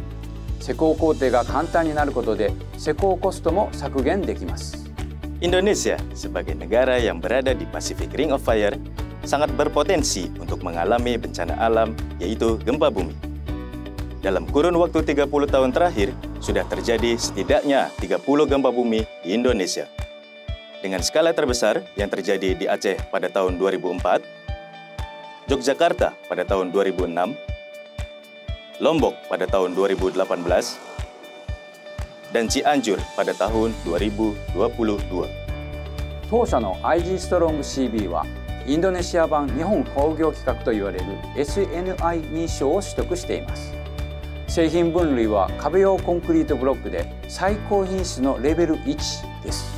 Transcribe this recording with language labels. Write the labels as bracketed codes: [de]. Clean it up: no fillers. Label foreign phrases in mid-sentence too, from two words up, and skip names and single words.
[ja] 施工工程が簡単になることで施工コストも削減できます。 [id] Indonesia sebagai negara yang berada di Pacific Ring of Fire sangat berpotensi untuk mengalami bencana alam, yaitu gempa bumi. Dalam kurun waktu 30 tahun terakhir, sudah terjadi setidaknya 30 gempa bumi di Indonesia. Dengan skala terbesar yang terjadi di Aceh pada tahun 2004, Yogyakarta pada tahun 2006, Lombok pada tahun 2018, dan Cianjur pada tahun 2022. [ja] 当社の IG ストロング CB はインドネシア版日本工業規格といわれる SNI 認証を取得しています。製品分類は壁用コンクリートブロックで最高品質のレベル1です。